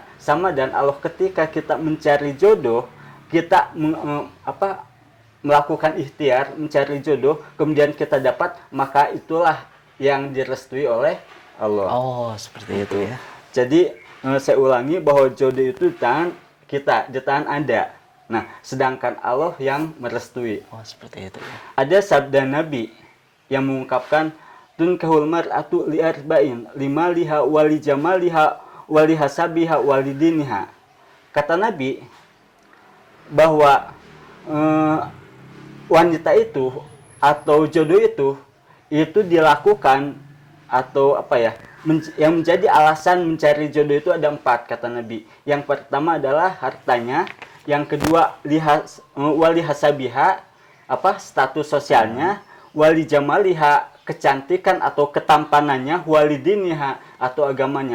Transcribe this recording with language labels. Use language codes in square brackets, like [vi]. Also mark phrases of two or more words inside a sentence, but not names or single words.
[id] Sama dan Allah, ketika kita mencari jodoh, kita melakukan ikhtiar mencari jodoh, kemudian kita dapat, maka itulah yang direstui oleh Allah. Oh, seperti itu ya. Jadi saya ulangi bahwa jodoh itu di tangan kita, di tangan Anda. Nah, sedangkan Allah yang merestui. Oh, seperti itu ya. Ada sabda Nabi yang mengungkapkan [ar] تنكح المرأة لأربع لمالها ولجمالها ولحسبها ولدينها. [id] Kata Nabi bahwa wanita itu atau jodoh itu dilakukan atau apa ya, yang menjadi alasan mencari jodoh itu ada 4, kata Nabi. Yang pertama adalah hartanya, yang kedua [ar] ولحسبها, [id] status sosialnya, [ar] ولجمالها, [id] kecantikan atau ketampanannya, [ar] ولدينها [id] atau agamanya.